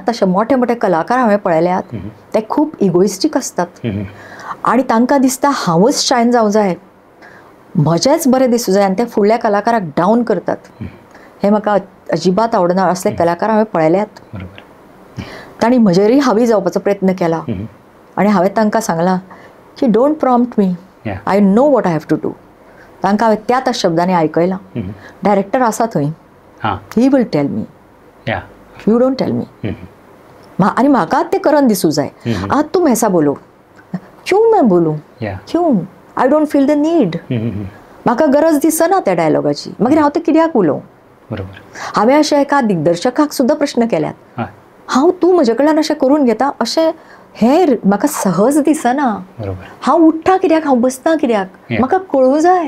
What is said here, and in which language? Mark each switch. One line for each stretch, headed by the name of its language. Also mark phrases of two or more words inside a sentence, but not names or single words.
Konkani: तशे मोठे मोठे कलाकार हांवें पळयल्यात, ते खूब इगोइस्टीक आसतात आनी तांकां दिसता हांवच शायन जावं जाय, म्हजेंच बरें दिसूं जाय, आनी ते फुडल्या कलाकाराक डावन करतात. हें म्हाका अजिबात आवडना. असले कलाकार हांवें पळयल्यात. तांणी म्हजेरय हावी जावपाचो प्रयत्न केला आनी हांवें तांकां सांगलां की
English: don't prompt me, I know what I have to do.
Konkani: तांकां हांवें त्या शब्दांनी आयकयलां. डायरेक्टर आसा थंय,
English: he will tell me, you don't tell me.
Konkani: आनी म्हाका तें करन दिसूं जाय.
Hindi: आज तूं ऐसा बोलो, क्यों मैं बोलूं, क्यों,
English: I don't feel the need.
Konkani: म्हाका गरज दिसना त्या डायलॉगाची, मागीर हांव तें कित्याक उलोवं. हांवें अशें एका दिग्दर्शकाक सुद्दां प्रश्न केल्यात. तूं म्हजे कडल्यान अशें करून घेता अशें हें म्हाका सहज दिसना. हांव उठ्ठा कित्याक, हांव बसता कित्याक, म्हाका कळूं जाय.